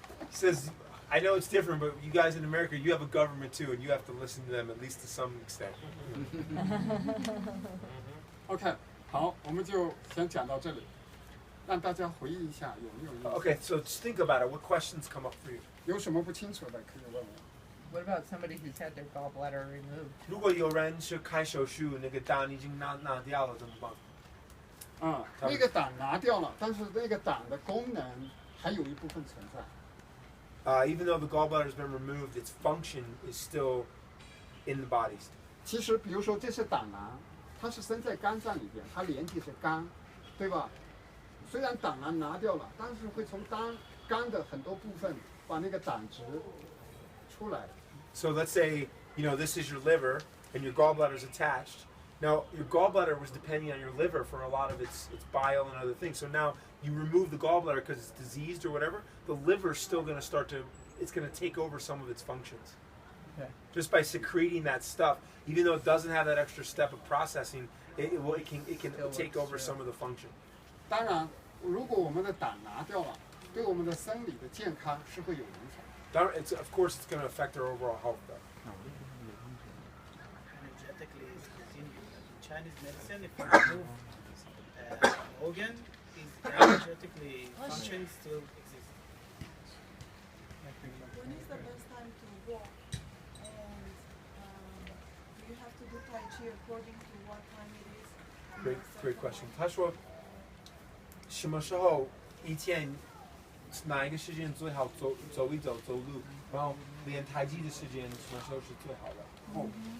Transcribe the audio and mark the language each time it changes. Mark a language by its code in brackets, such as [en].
[en] Says, I know it's different, but you guys in America, you have a government too, and you have to listen to them at least to some extent. [zh] OK， 好，我们就先讲到这里，让大家回忆一下有没有意思。 [en] Okay, so just think about it. What questions come up for you? [zh] 有什么不清楚的可以问我。 [en] What about somebody who's had their gallbladder removed? [zh] 如果有人是开手术，那个胆已经拿掉了，怎么办？那个胆拿掉了，但是那个胆的功能还有一部分存在。 [en] Even though the gallbladder has been removed, its function is still in the body. [zh] 其实，比如说这是胆囊，它是生在肝脏里边，它连接是肝，对吧？虽然胆囊拿掉了，但是会从肝的很多部分把那个胆汁出来。 [en] So let's say, this is your liver and your gallbladder is attached. Now, your gallbladder was depending on your liver for a lot of its bile and other things. So now you remove the gallbladder because it's diseased or whatever, the liver's still going to it's going to take over some of its functions. Okay. Just by secreting that stuff, even though it doesn't have that extra step of processing, it can take over some of the function. [zh] 当然，如果我们的胆拿掉了，对我们的生理的健康是会有影响。 [en] Of course, it's going to affect our overall health, though. Energetically is continued. In Chinese medicine, if you remove organ, is energetically function still exists. When is the best time to walk? And do you have to do Tai Chi according to what time it is? Great question. [zh] 他说，什么时候一天哪一个时间最好走一走走路，然后练太极的时间什么时候是最好的？